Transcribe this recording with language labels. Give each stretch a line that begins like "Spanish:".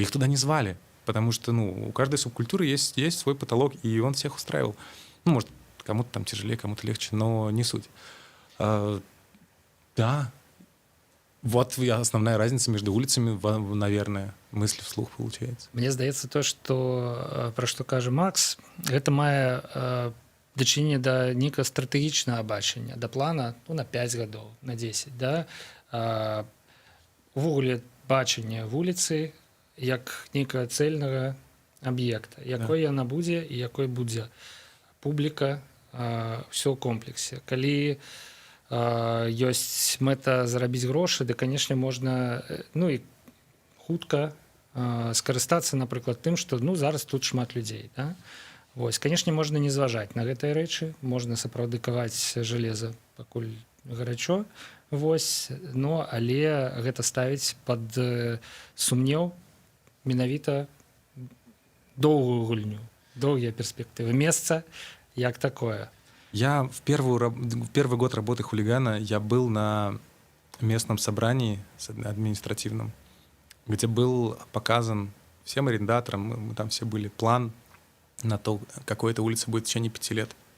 Russian: Их туда не звали, потому что, ну, у каждой субкультуры есть свой потолок, и он всех устраивал. Ну, может, кому-то там тяжелее, кому-то легче, но не суть. Да. Вот основная разница между улицами, наверное, мысли вслух получается.
Belarusian: Мне здаецца то, што пра што кажа Макс, гэта мае дачыненне да нейкага стратэгічнага бачання, да плана, ну, на 5 гадоў, на 10, да? Увогуле бачанне вуліцы як нейкага цэльнага аб'екта, якой яна будзе і якой будзе публіка, ўсё ў комплексе. Калі ёсць мэта зарабіць грошы, да, канешне, можна, ну, і хутка скарыстацца, напрыклад, тым, што, ну, зараз тут шмат людзей, да? Вось, канешне, можна не зважаць на гэтыя рэчы, можна сапраўды каваць жалеза, пакуль гарачо, вось, но але гэта ставіць пад сумнеў менавіта доўгую гульню, доўгія перспектывы, месца як такое.
Russian: Я в первый год работы хулигана я был на местном собрании административном, где был показан всем арендаторам, мы там все были, план на то, какой эта улица будет в течение 5 лет.